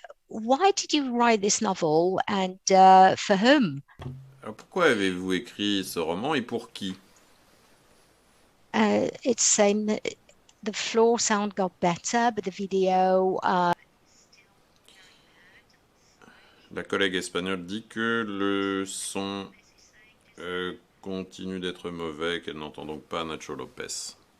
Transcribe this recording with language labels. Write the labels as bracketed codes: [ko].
[en] Why did you write this novel and for whom? [fr] Alors pourquoi avez-vous écrit ce roman et pour qui? [en] It's saying that the floor sound got better, but the video. [fr] La collègue espagnole dit que le son continue d'être mauvais, qu'elle n'entend donc pas Nacho Lopez.